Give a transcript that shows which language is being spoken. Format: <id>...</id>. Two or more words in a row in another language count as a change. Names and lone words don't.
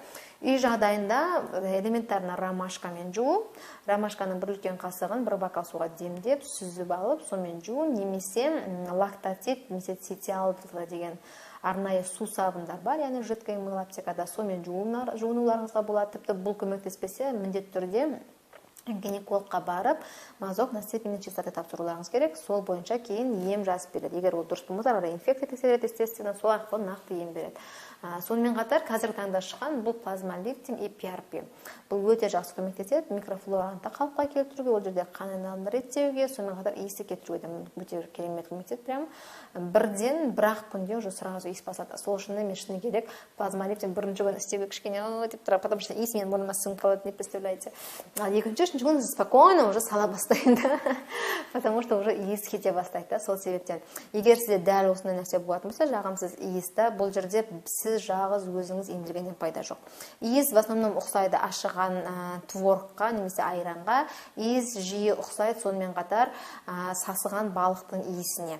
<kk>Үй жағдайында элементарно ромашкамен жуу, ромашканың бір үлкен қасығын бір бокал суға демдеп, сүзіп алып, сонымен жуу, немесе лактатит, немесе цитиал деген арнайы су сабындар бар, яғни</kk> <ru>жидкое мыло</ru> <kk>аптекада, сонымен жуынуларыңызға болады. Тіпті бұл көмектеспесе, міндетті түрде гинекологқа барып,</kk> <ru>мазок на степени чистоты</ru> <kk>тапсыруларыңыз керек, сол бойынша кейін ем жазып береді. Егер ол дұрыс болмаса, инфекция тексереді, естественно, сол арқылы нақты ем береді. Сонымен қатар қазіргі таңда шыққан бұл плазмолиптин и PRP. Бұл өте жақсы көмектеседі, микрофлораны қалыпқа келтіруге, ол жерде қан айналымын реттеуге, сонымен қатар иісті кетіруге де өте керемет көмектеседі. Прям бірден бір-ақ күнде</kk> <ru>уже сразу</ru> <kk>иіс басады. Сол үшін мен шыны керек, плазмолиптин бірінші күн істеуге кішкене деп тұрады,</kk> <ru>потому что</ru> <kk>иіс менің мұрныма сіңіп қалады,</kk> <ru>не представляете.</ru> <kk>Ал екінші күн</kk> <ru>спокойно уже</ru> <kk>сала бастайды,</kk> <ru>потому что уже</ru> <kk>иіс кете бастайды. Сол себептен, егер сізде дәл осындай нәрсе болатын болса, жағымсыз иісті, бұл жерде сіз жағыз өзіңіз емдіргеннен пайда жоқ. Иіс</kk> <ru>в основном</ru> <kk>ұқсайды ашыған творыққа, немесе айранға. Иіс жиі ұқсайды сонымен қатар сасыған балықтың иісіне.</kk>